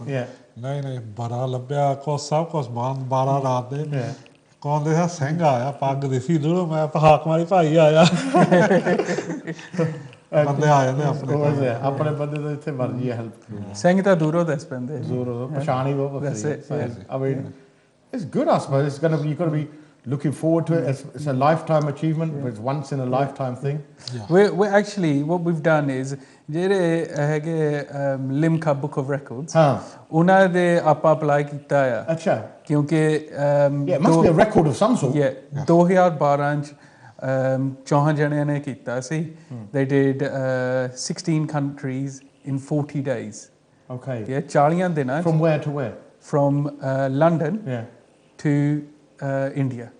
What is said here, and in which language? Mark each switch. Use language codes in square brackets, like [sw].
[pa] ਨਹੀਂ ਬੜਾ ਲੱਭਿਆ ਕੁਛ ਸਭ ਕੁਛ ਬੰਦ 12 ਰਾਤ ਦੇ. ਕੌਣ ਦੇ ਸਿੰਘ ਆਇਆ ਪੱਗ ਦਿਸੀ ਦੂਰੋਂ. ਮੈਂ ਹਾਕ ਮਾਰੀ ਭਾਈ ਆਇਆ. ਬੰਦੇ ਆ ਜਾਂਦੇ ਆਪਣੇ ਬੰਦੇ ਤਾਂ ਇੱਥੇ ਮਰਜ਼ੀ ਹੈ ਹੈਲਪ. ਸਿੰਘ ਤਾਂ ਦੂਰੋਂ ਦੱਸ ਪੈਂਦੇ. ਦੂਰੋਂ ਪਛਾਣ ਹੀ ਬਹੁਤ ਵੱਖਰੀ. [en] I mean it's good I suppose. It's going to be, you've got to be looking forward to it. It's a lifetime achievement. It's once in a lifetime thing. We're actually what we've done is [pa] ਜਿਹੜੇ ਹੈਗੇ Limca book of records ਉਹਨਾਂ ਦੇ ਆਪਾਂ apply ਕੀਤਾ ਆ. ਅੱਛਾ. ਕਿਉਂਕਿ [en] it must be a record of some sort. [pa] 2012 ਚ 4 ਜਣਿਆਂ ਨੇ ਕੀਤਾ ਸੀ. [en] They did 16 countries in 40 days. Okay. [pa] 40 ਦਿਨਾਂ. [en] From where to where? From London to India.